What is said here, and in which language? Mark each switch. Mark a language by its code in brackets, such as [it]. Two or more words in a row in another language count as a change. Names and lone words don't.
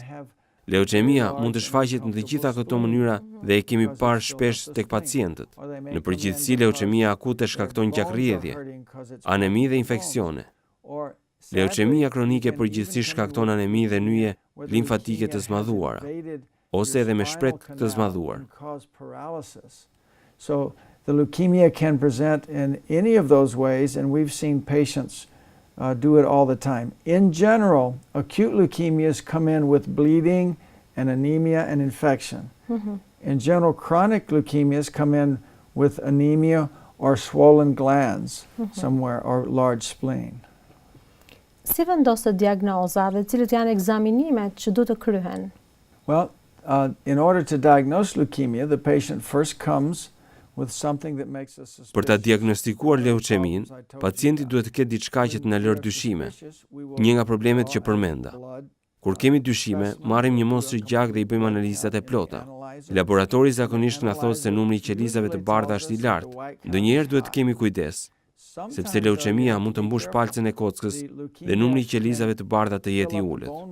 [sq] Leucemia mund të shfaqet në të gjitha këto mënyra dhe e kemi parë shpesh tek pacientët. Në përgjithësi, leucemia akute shkakton gjakrrjedhje, anemi dhe infeksione. Leucemia kronike përgjithsisht shkakton anemi dhe nyje limfatike të zmadhuara, ose edhe me shpretk të zmadhuar. [en] So the leukemia can present in any of those ways, and we've seen patients do it all the time. In general, acute leukemias come in with bleeding and anemia and infection. In general, chronic leukemias come in with anemia or swollen glands somewhere or large spleen. [sq] Si vendoset diagnoza dhe cilët janë ekzaminimet që duhet të kryhen? [en] Well, in order to diagnose leukemia, the patient first comes with something that makes us suspicious. [sq] Për ta diagnostikuar leucemin, pacienti duhet të ketë diçka që të na lër dyshime. Një nga problemet që përmenda. Kur kemi dyshime, marrim një mostrë gjak dhe i bëjmë analizat e plota. Laboratori zakonisht na thotë se numri i qelizave të bardha është i lartë. Ndonjëherë duhet të kemi kujdes, sepse leucemia mund të mbush palcën e kockës dhe numri i qelizave të bardha të jetë i ulët.